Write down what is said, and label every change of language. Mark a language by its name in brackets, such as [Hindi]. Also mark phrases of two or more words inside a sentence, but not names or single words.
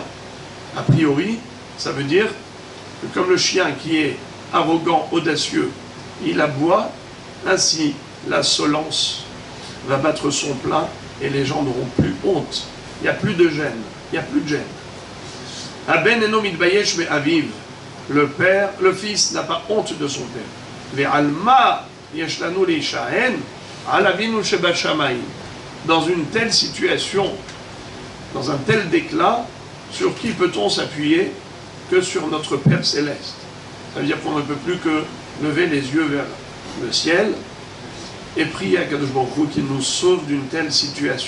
[French] A priori, ça veut dire que comme le chien qui est arrogant, audacieux, il aboie, ainsi l'insolence va battre son plein et les gens n'auront plus honte. Il n'y a plus de gêne, il n'y a plus de gêne. [Hebrew] הבן אינו מתבייש ואביו, [French] le père, le fils n'a pas honte de son père. [Hebrew] ועל מה יש לנו להישען, על אבינו שבשמים. [French] Dans une telle situation, dans un tel déclin, sur qui peut-on s'appuyer que sur notre Père Céleste? Ça veut dire qu'on ne peut plus que lever les yeux vers le ciel et prier à [Hebrew] קדוש ברוך הוא [French] qu'il nous sauve d'une telle situation.